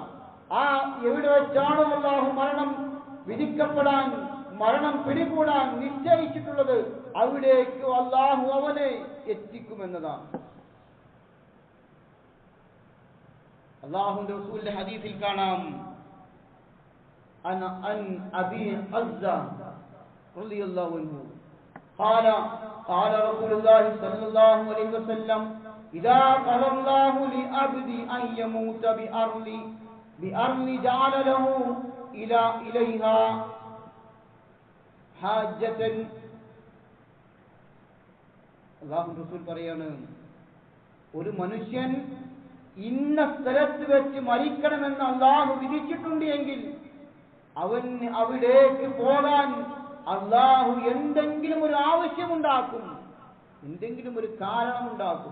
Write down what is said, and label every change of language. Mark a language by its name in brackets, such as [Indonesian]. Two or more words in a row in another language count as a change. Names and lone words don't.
[Malayalam] ആ എവിടെ വെച്ചാണോ അല്ലാഹു മരണം വിധിക്കപ്പെടാൻ, മരണം പിടികൂടാൻ നിശ്ചയിച്ചിട്ടുള്ളത്, അവിടേക്ക് അല്ലാഹു അവനെ എത്തിക്കുമെന്നതാണ്. അല്ലാഹുവിന്റെ റസൂലിന്റെ ഹദീസിൽ കാണാം, [Arabic] عن أبي عزة رضي الله عنه قال رسول الله صلى الله عليه وسلم إذا قضى الله لعبد أن يموت بأرض جعل له إليها حاجة. [Malayalam] അല്ലാഹു റസൂൽ പറയാണ്, ഒരു മനുഷ്യൻ ഇന്ന സ്ഥലത്ത് വെച്ച് മരിക്കണമെന്ന് അല്ലാഹു വിധിച്ചിട്ടുണ്ട് എങ്കിൽ അവന് അവിടേക്ക് പോകാൻ അല്ലാഹു എന്തെങ്കിലും ഒരു ആവശ്യമുണ്ടാക്കും, എന്തെങ്കിലും ഒരു കാരണമുണ്ടാക്കും.